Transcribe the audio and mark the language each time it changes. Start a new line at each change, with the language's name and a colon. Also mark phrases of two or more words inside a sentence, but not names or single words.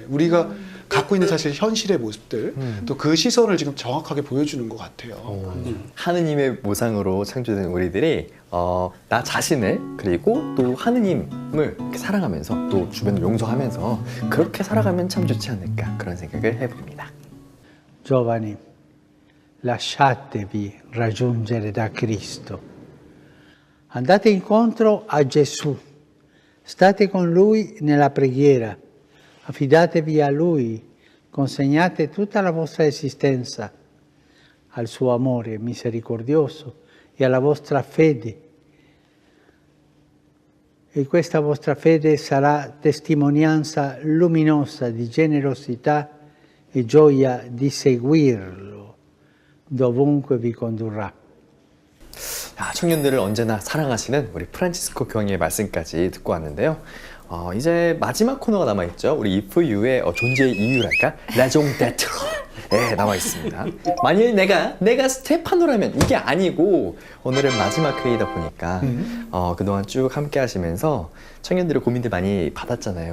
Korean: 우리가 갖고 있는 사실 현실의 모습들 또 그 시선을 지금 정확하게 보여주는 것 같아요. 하느님의 모상으로 창조된 우리들이 나 자신을 그리고 또 하느님을 이렇게 사랑하면서 또 주변을 용서하면서 그렇게 살아가면 참 좋지 않을까 그런 생각을 해봅니다.
Italian: Giovani, lasciatevi raggiungere da Cristo. Andate incontro a Gesù. State con Lui nella preghiera. Affidatevi a Lui. Consegnate tutta la vostra esistenza al suo amore misericordioso e alla vostra fede. E questa vostra fede sarà testimonianza luminosa di generosità e gioia di seguirlo dovunque vi condurrà.
Korean: 청년들을 언제나 사랑하시는 우리 프란치스코 교황의 말씀까지 듣고 왔는데요. 이제 마지막 코너가 남아있죠. 우리 If You의 존재의 이유랄까?
French: raison d'être
Korean: 남아 있습니다. 만일 내가 스테파노라면 이게 아니고 오늘은 마지막 회의다 보니까 그동안 쭉 함께 하시면서 청년들의 고민들 많이 받았잖아요.